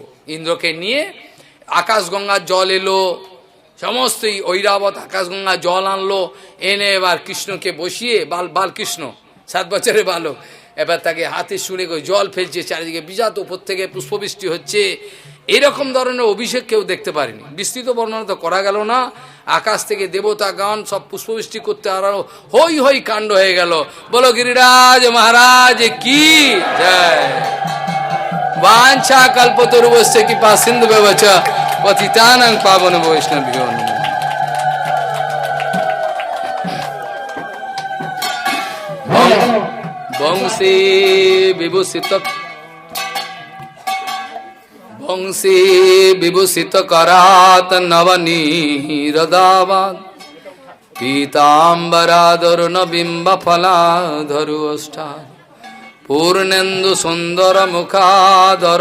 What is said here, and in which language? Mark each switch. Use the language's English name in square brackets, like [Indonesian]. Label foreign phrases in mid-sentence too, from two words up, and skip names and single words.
[Bangla] ইন্দ্রকে নিয়ে আকাশগঙ্গার জল এলো, সমস্ত ঐরাবত আকাশগঙ্গা জল আনলো, এনে এবার কৃষ্ণকে বসিয়ে, বালকৃষ্ণ 7 বছরের বালক, এবার তাকে হাতে শুনে জল ফেলছে, চারিদিকে বিজাত উপর থেকে পুষ্পবৃষ্টি হচ্ছে। এরকম ধরনের অভিষেক কেউ দেখতে পারেনি। বিস্তৃত বর্ণনা তো করা গেল না। আকাশ থেকে দেবতা গান সব পুষ্পবৃষ্টি করতে আরো হই হই কাণ্ড হয়ে গেল। বলো গিরিরাজ মহারাজ কি জয়। [Sanskrit] वांछा कल्पतरुवस्य कृपा सिंधु व्यवच पतितानां पावन वैष्णवभ्यो नमः। वंशी विभूषित करात नवनीरदावाद पीताम्बराधर न बिंब फलाधरु अष्टा पूर्णेन्दु सुंदर मुखादर